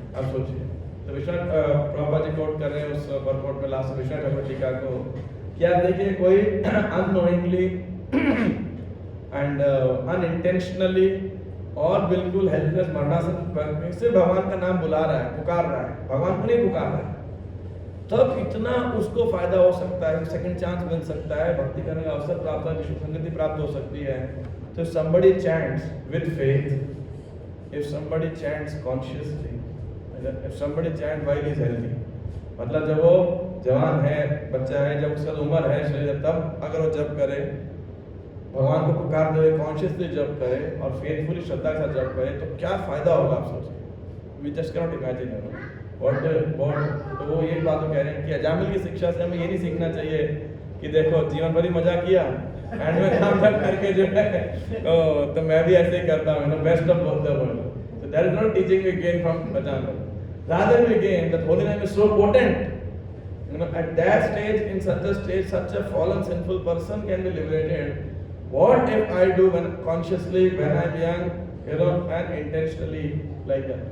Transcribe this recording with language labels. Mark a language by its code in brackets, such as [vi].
[hi] आप सोचिए, तो विश्वनाथ प्रभुपाद जी कोट कर रहे हैं उस परपोर्ट में लास्ट विश्वनाथ ठाकुर टीका को, कि आप देखिए कोई अननोइंगली एंड अनइंटेंशनली और बिल्कुल हेल्पलेस मरणासन पर से भगवान का नाम बुला रहा है, पुकार रहा है, भगवान को नहीं पुकार रहा है, तब इतना उसको फायदा हो सकता है, सेकंड चांस मिल सकता है, भक्ति करने का अवसर प्राप्त है, विश्व संगति प्राप्त हो सकती है। [en] तो somebody chants with faith, if somebody chants consciously, if somebody chants while he is healthy, [hi] मतलब जब वो जवान है, बच्चा है, जब उसका उम्र है शरीर, तब अगर वो जप करे, भगवान को पुकारते हुए कॉन्शियसली जप करे और फेथफुली श्रद्धा के साथ जप करे, तो क्या फायदा होगा आप सोचिए। [en] We just can not imagine what. [hi] तो वो ये बात कह रहे हैं कि अजामिल की शिक्षा से हमें ये नहीं सीखना चाहिए कि देखो जीवन भर ही मजा किया एंड में काम करके जो है तो मैं भी ऐसे ही करता हूँ, [en] Best of both the world. So that is not teaching we gain from Ajamil. Rather we gain that holy name is so potent. At that stage, in such a stage, such a fallen sinful person can be liberated. What if I do when consciously when I'm young, and intentionally like that?